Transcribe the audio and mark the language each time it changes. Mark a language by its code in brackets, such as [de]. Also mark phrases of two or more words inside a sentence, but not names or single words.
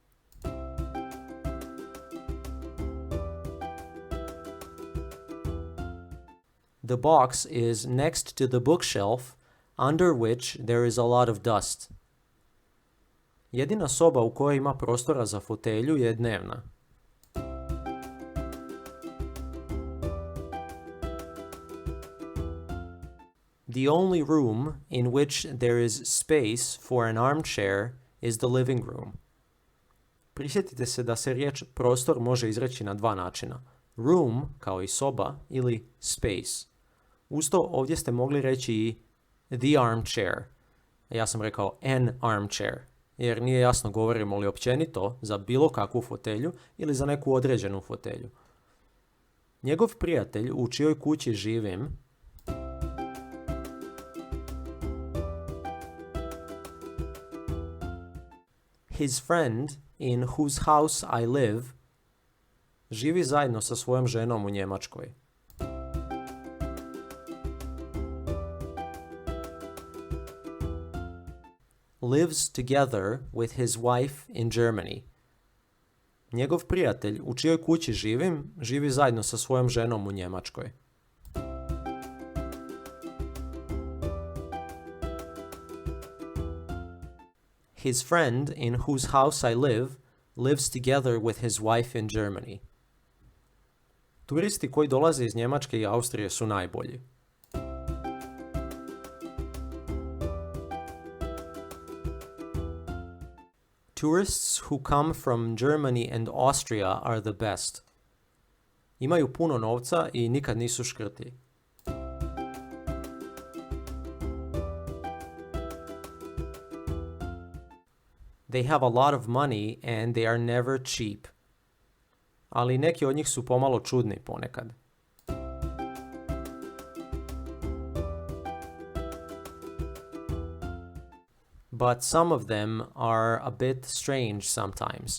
[en] The box is next to the bookshelf, under which there is a lot of dust. [hr] Jedina soba u kojoj ima prostora za fotelju je dnevna. [en] The only room in which there is space for an armchair is the living room. [hr] Prisjetite se da se riječ prostor može izreći na dva načina. Room, kao i soba, ili space. Usto ovdje ste mogli reći i [en] the armchair. [hr] Ja sam rekao [en] an armchair, [hr] jer nije jasno govorimo li općenito za bilo kakvu fotelju ili za neku određenu fotelju. Njegov prijatelj u čijoj kući živim [en] His friend in whose house I live [hr] živi zajedno sa svojom ženom u Njemačkoj. [en] Lives together with his wife in Germany. [hr] Njegov prijatelj u čijoj kući živim živi zajedno sa svojom ženom u Njemačkoj. [en] His friend in whose house I live lives together with his wife in Germany. [hr] Turisti koji dolaze iz Njemačke i Austrije su najbolji. [en] Tourists who come from Germany and Austria are the best. [hr] Imaju puno novca i nikad nisu škrti. [en] They have a lot of money and they are never cheap. [hr] Ali neki od njih su pomalo čudni ponekad. [en] But some of them are a bit strange sometimes.